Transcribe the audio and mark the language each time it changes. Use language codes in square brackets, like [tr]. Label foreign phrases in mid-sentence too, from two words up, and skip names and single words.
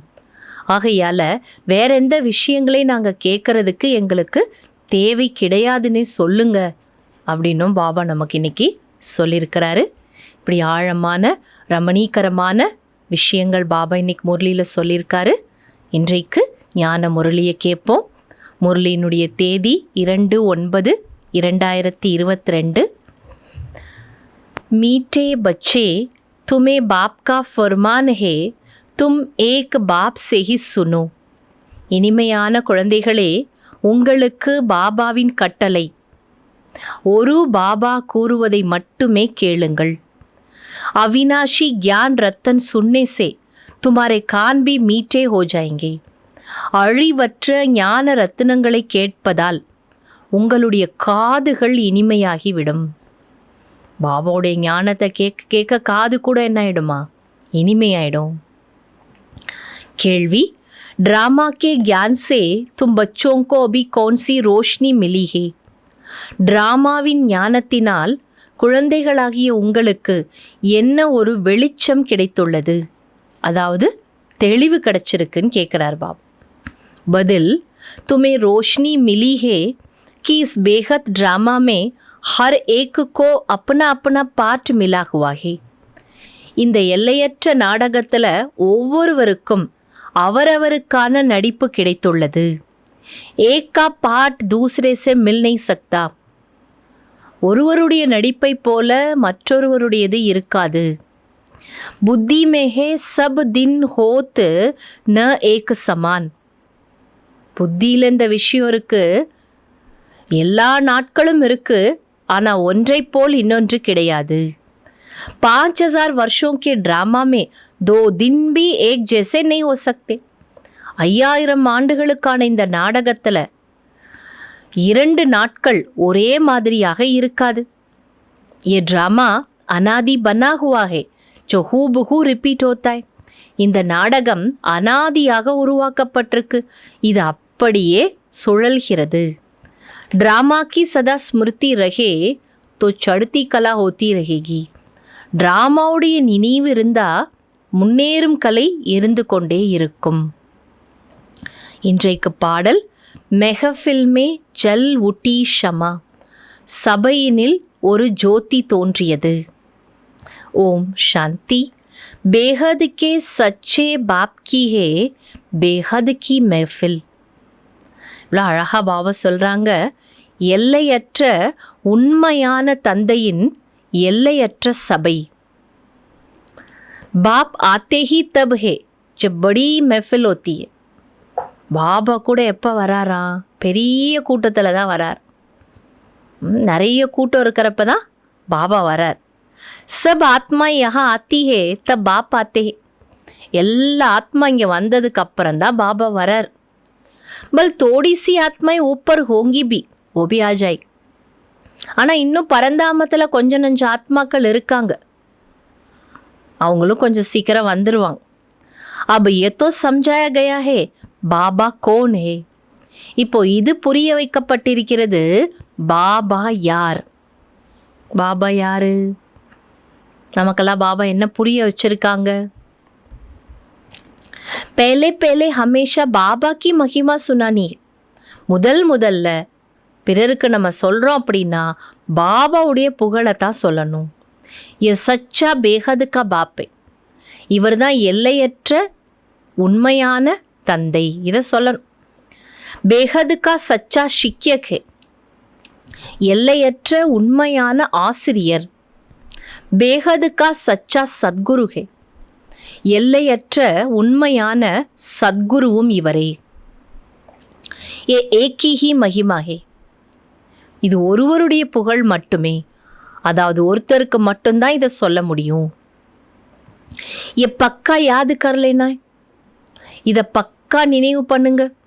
[ta] ஆகையால் வேற எந்த விஷயங்களையும் நாங்கள் கேட்குறதுக்கு எங்களுக்கு தேவை கிடையாதுன்னே சொல்லுங்க அப்படின்னும் பாபா நமக்கு இன்றைக்கி சொல்லியிருக்கிறாரு. இப்படி ஆழமான ரமணீகரமான விஷயங்கள் பாபா இன்னைக்கு முரளியில் சொல்லியிருக்காரு. இன்றைக்கு ஞான முரளியை கேட்போம். முரளியினுடைய தேதி 2/9/2022. [hi] मीठे बच्चे, तुम्हें बाप का फरमान है, तुम एक बाप से ही सुनो. [ta] இனிமையான குழந்தைகளே, உங்களுக்கு பாபாவின் கட்டளை, ஒரு பாபா கூறுவதை மட்டுமே கேளுங்கள். [hi] अविनाशी ज्ञान रतन सुनने से तुम्हारे कान भी मीठे हो जाएंगे. [ta] அழிவற்ற ஞான ரத்தினங்களை கேட்பதால் உங்களுடைய காதுகள் இனிமையாகிவிடும். பாபாவுடைய ஞானத்தை கேட்க கேட்க காது கூட என்ன ஆயிடுமா, இனிமையாயிடும். கேள்வி, [hi] ड्रामा के ज्ञान से तुम बच्चों को अभी कौन सी रोशनी मिली है? [ta] டிராமாவின் ஞானத்தினால் குழந்தைகளாகிய உங்களுக்கு என்ன ஒரு வெளிச்சம் கிடைத்துள்ளது, அதாவது தெளிவு கிடைச்சிருக்குன்னு கேட்குறார் பாபா. பதில், [hi] तुम्हें रोशनी मिली है कि इस बेहद ड्रामा में हर एक को अपना अपना पार्ट मिला हुआ है. [ta] இந்த எல்லையற்ற நாடகத்தில் ஒவ்வொருவருக்கும் அவரவருக்கான நடிப்பு கிடைத்துள்ளது. [hi] एक का पार्ट दूसरे से मिल नहीं सकता. [ta] ஒருவருடைய நடிப்பை போல மற்றொருவருடையது இருக்காது. [hi] बुद्धि में है सब दिन होत न एक समान. [ta] புத்தியில் இந்த விஷயம் இருக்கு, எல்லா நாட்களும் இருக்கு, ஆனால் ஒன்றை போல் இன்னொன்று கிடையாது. [hi] 5000 वर्षों के ड्रामा में 2 दिन भी एक जैसे नहीं हो सकते. [ta] 5000 ஆண்டுகளுக்கான இந்த நாடகத்தில் 2 நாட்கள் ஒரே மாதிரியாக இருக்காது. [hi] ये ड्रामा अनादि बना हुआ है जो हूबहू रिपीट होता है. [ta] இந்த நாடகம் அனாதியாக உருவாக்கப்பட்டிருக்கு, இது அப்படியே சுழல்கிறது. [hi] ड्रामा की सदा स्मृति रहे तो चढ़ती कला होती रहेगी. [ta] ட்ராமாவுடைய நினைவு இருந்தால் முன்னேறும் கலை இருந்து கொண்டே இருக்கும். இன்றைக்கு பாடல், [hi] महफिल में जल उठी शमा, [ta] சபையினில் ஒரு ஜோதி தோன்றியது. ஓம் சாந்தி. [hi] बेहद के सच्चे बाप की है बेहद की महफिल. [ta] இவ்வளோ அழகாக பாபா சொல்கிறாங்க, எல்லையற்ற உண்மையான தந்தையின் எல்லையற்ற சபை. [hi] बाप आते ही तब है जब बड़ी महफिल होती है. [ta] பாபா கூட எப்போ வராரா, பெரிய கூட்டத்தில் தான் வரார். நிறைய கூட்டம் இருக்கிறப்ப தான் பாபா வரார். [hi] सब आत्मा यहाँ आती है तब बाप आते हैं. [ta] எல்லா ஆத்மா இங்கே வந்ததுக்கு அப்புறம் தான் பாபா வரார். [hi] பல் थोड़ी सी आत्माएं ऊपर होंगी भी, वो भी आ जाए. [ta] ஆனால் இன்னும் பரந்தாமத்தில் கொஞ்சம் நஞ்ச ஆத்மாக்கள் இருக்காங்க. அவங்களும் கொஞ்சம் சீக்கிரம் வந்துடுவாங்க. [hi] अब ये तो समझाया गया है பாபா कौन है. [ta] இப்போ இது புரிய வைக்கப்பட்டிருக்கிறது, பாபா யார். பாபா யாரு? நமக்கெல்லாம் பாபா என்ன புரிய வச்சிருக்காங்க? [hi] पहले पहले हमेशा பாபா की महिमा सुनानी. [ta] முதல்ல பிறருக்கு நம்ம சொல்கிறோம் அப்படின்னா பாபாவுடைய புகழை தான் சொல்லணும். [hi] ये सच्चा बेहद का बाप है. [ta] இவர் தான் எல்லையற்ற உண்மையான தந்தை. இதை சொல்லணும். [hi] बेहद का सच्चा शिक्षक है. [ta] எல்லையற்ற உண்மையான ஆசிரியர். [hi] बेहद का सच्चा सद्गुरु है. [ta] எல்லையற்ற உண்மையான சத்குருவும் இவரே. [hi] ये एक ही महिमा है. [ta] இது ஒருவருடைய புகழ் மட்டுமே, அதாவது ஒருத்தருக்கு மட்டும்தான் இதை சொல்ல முடியும். [hi] ये पक्का याद कर लेना. [ta] இதை பக்கா நினைவு பண்ணுங்க.